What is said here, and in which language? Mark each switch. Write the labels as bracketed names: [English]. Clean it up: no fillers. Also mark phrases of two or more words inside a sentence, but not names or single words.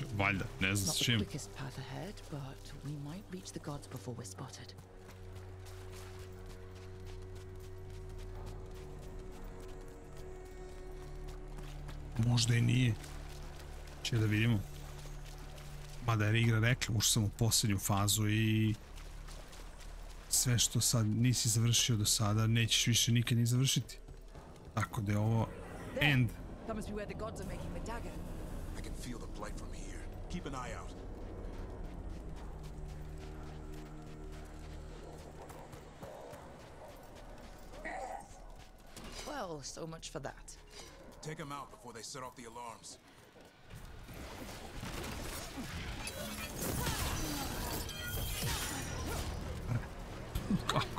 [Croatian] Valjda, ne znam s čim. Možda i nije. Če da vidimo. Mada je igra rekla, ušao sam u posljednju fazu i sve što sad nisi završio do sada, nećeš više nikad ni završiti. Tako da je ovo end. [English] That must be where the gods are making the dagger. I can feel the blight from here. Keep an eye out. Well, so much for that. Take them out before they set off the alarms. [Croatian] Kako?